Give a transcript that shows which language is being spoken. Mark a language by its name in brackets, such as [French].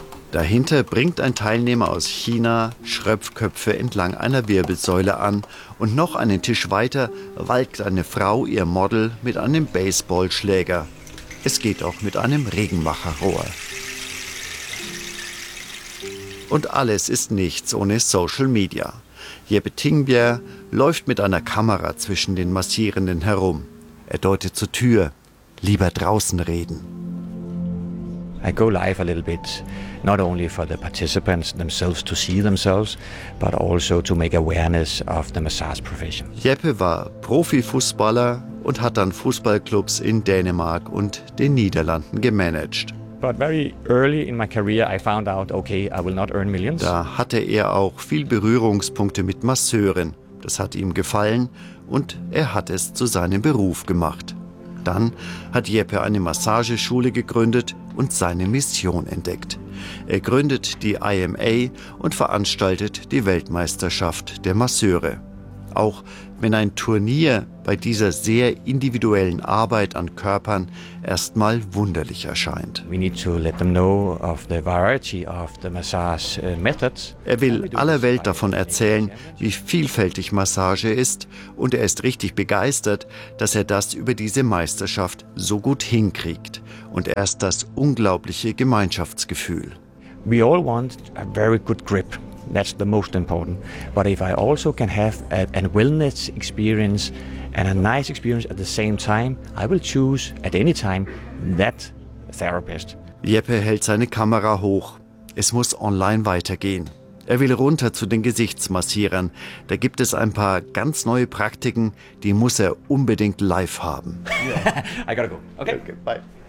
[German] Dahinter bringt ein Teilnehmer aus China Schröpfköpfe entlang einer Wirbelsäule an und noch einen Tisch weiter walkt eine Frau ihr Model mit einem Baseballschläger. Es geht auch mit einem Regenmacherrohr. Und alles ist nichts ohne Social Media. Jeppe Tingbier läuft mit einer Kamera zwischen den Massierenden herum. Er deutet zur Tür. Lieber draußen reden. [English] I go live a little bit, not only for the participants themselves to see themselves, but also to make awareness of the massage profession. [German] Jeppe war Profifußballer und hat dann Fußballclubs in Dänemark und den Niederlanden gemanagt. [English] But very early in my career I found out, okay, I will not earn millions. [German] Da hatte er auch viel Berührungspunkte mit Masseuren. Das hat ihm gefallen und er hat es zu seinem Beruf gemacht. Dann hat Jeppe eine Massageschule gegründet und seine Mission entdeckt. Er gründet die IMA und veranstaltet die Weltmeisterschaft der Masseure. auch wenn ein Turnier bei dieser sehr individuellen Arbeit an Körpern erstmal wunderlich erscheint. [English] We need to let them know of the variety of the massage methods. [German] Er will aller Welt davon erzählen, wie vielfältig Massage ist, und er ist richtig begeistert, dass er das über diese Meisterschaft so gut hinkriegt, und erst das unglaubliche Gemeinschaftsgefühl. [English] We all want a very good grip. That's the most important. But if I also can have a wellness experience and a nice experience at the same time, I will choose at any time that therapist. [German] Jeppe hält seine Kamera hoch. Es muss online weitergehen. Er will runter zu den Gesichtsmassierern. Da gibt es ein paar ganz neue Praktiken, die muss er unbedingt live haben. [English] Yeah. I gotta go. Okay. Okay, bye.